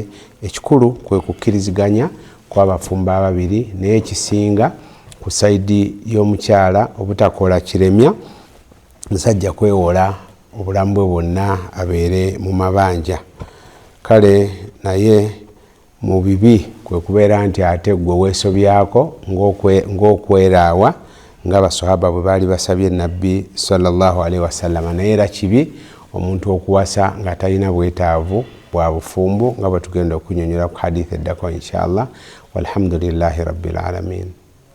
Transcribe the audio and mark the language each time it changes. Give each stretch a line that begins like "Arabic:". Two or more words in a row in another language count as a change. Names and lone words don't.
Ganda: Ekikulu kwe kukkiriziganya kw'abafumbo ababiri, naye ekisinga ku sayidi y'omukyala obutakola kiremya, musajja kwewola obulamu bwe bwonna abeere mu mabanja. Kale naye mu bibi kwe kubeera nti ate gwe weesobyako ng'okweraawa ng'abasahaba bwe baali basabye nabbi
Arabic: صلى الله عليه وسلم.
Ganda: Naye era kibi omuntu okuwasa nga talina bwetaavu bwa bufumbo nga bwe tugenda okunyonyola ku hadithi eddako
Arabic: إن شاء الله. والحمد لله رب العالمين.